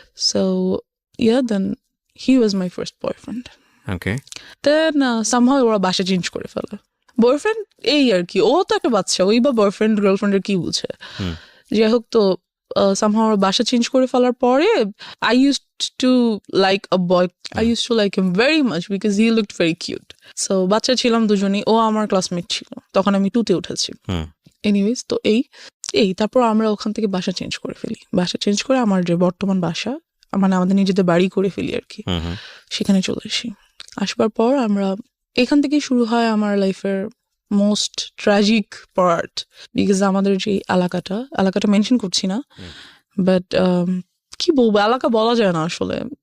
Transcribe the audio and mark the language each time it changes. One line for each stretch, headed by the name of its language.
English: So, yeah, then he was my first boyfriend. Okay Then somehow
Bangla: ওরা বাসা change করে ফেলে। বয়ফ্রেন্ড এই আর কি, ও তো একটা বাচ্চা, ওই বা বয়ফ্রেন্ড গার্লফ্রেন্ডের কি বুঝে? যাই হোক, তো somehow ওরা বাসা চেঞ্জ করে ফেলার পরে
English: I used to like a boy. I used to like him very much because he looked very cute.
Bangla: So বাচ্চা ছিলাম দুজনেই, ও আমার ক্লাসমেট ছিল, তখন আমি 2-তে উঠেছি। এনিওয়েজ, তো এই তারপর আমরা ওখান থেকে বাসা চেঞ্জ করে ফেলি। বাসা চেঞ্জ করে আমার যে বর্তমান বাসা, মানে আমাদের নিজেদের বাড়ি করে ফেলি আর কি, সেখানে চলে আসি। আসবার পর আমরা এখান থেকেই শুরু হয় আমার লাইফের মোস্ট ট্র্যাজিক পার্ট, বিকজ আমাদের যে এলাকাটা মেনশন করছি না, বাট কি বলবো, এলাকা বলা যায় না আসলে।